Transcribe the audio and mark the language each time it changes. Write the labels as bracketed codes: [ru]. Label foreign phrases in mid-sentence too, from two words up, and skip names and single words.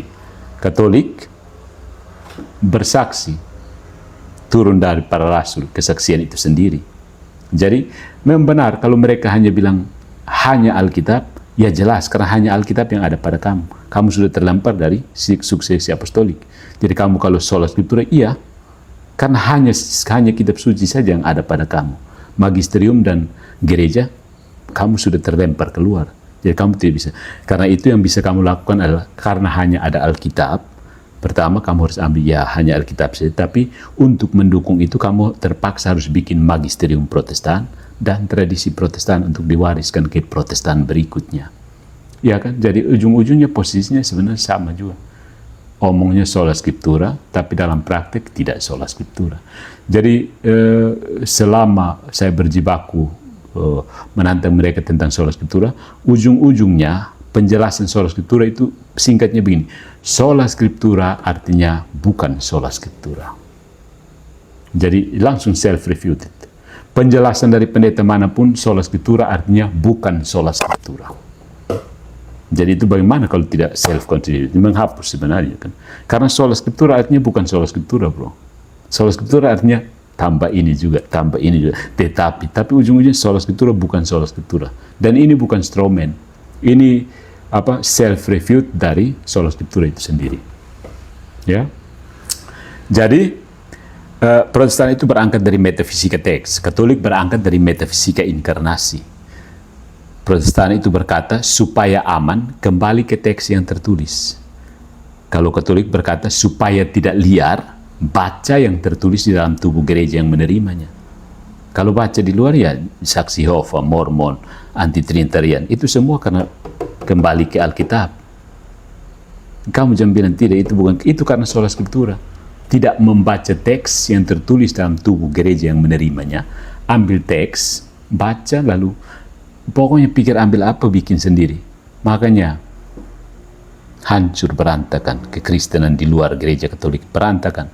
[id] Katolik bersaksi, turun dari para rasul, kesaksian itu sendiri. Jadi, memang benar kalau mereka hanya bilang hanya Alkitab, ya jelas karena hanya Alkitab yang ada pada kamu. Kamu sudah terlempar dari suksesi apostolik. Jadi kamu kalau [la] sola scriptura, [id] iya, karena hanya kitab suci saja yang ada pada kamu. Magisterium dan gereja, kamu sudah terlempar keluar. Jadi kamu tidak bisa. Karena itu yang bisa kamu lakukan adalah karena hanya ada Alkitab. Pertama kamu harus ambil ya hanya Alkitab saja. Tapi untuk mendukung itu kamu terpaksa harus bikin magisterium Protestan dan tradisi Protestan untuk diwariskan ke Protestan berikutnya. Ya kan? Jadi ujung-ujungnya posisinya sebenarnya sama juga. [la] Omongnya sola scriptura, [id] tapi dalam praktek tidak [la] sola scriptura. [id] Jadi selama saya berjibaku menantang mereka tentang [la] sola scriptura, [id] ujung-ujungnya penjelasan [la] sola scriptura [id] itu singkatnya begini. [la] Sola scriptura [id] artinya bukan [la] sola scriptura. [id] Jadi langsung self-refuted. Penjelasan dari pendeta manapun [la] sola scriptura [id] artinya bukan [la] sola scriptura. [id] Jadi itu bagaimana kalau tidak self-contradictory? Menghapus sebenarnya kan. Karena [la] sola scriptura [id] artinya bukan [la] sola scriptura, [id] bro. [la] Sola scriptura [id] artinya tambah ini juga. Tetapi ujung-ujungnya [la] sola scriptura bukan sola scriptura. [id] Dan ini bukan strawman. Ini self-refute dari sola scriptura itu sendiri. Ya. Jadi Protestan itu berangkat dari metafisika teks. Katolik berangkat dari metafisika inkarnasi. Protestan itu berkata, supaya aman, kembali ke teks yang tertulis. Kalau Katolik berkata, supaya tidak liar, baca yang tertulis di dalam tubuh gereja yang menerimanya. Kalau baca di luar, ya saksi Yehova, Mormon, anti-Trinitarian, itu semua karena kembali ke Alkitab. Kamu jangan bilang tidak, itu karena [la] sola scriptura. [id] Tidak membaca teks yang tertulis dalam tubuh gereja yang menerimanya. Ambil teks, baca lalu pokoknya pikir ambil apa bikin sendiri. Makanya hancur berantakan kekristenan di luar gereja Katolik, berantakan.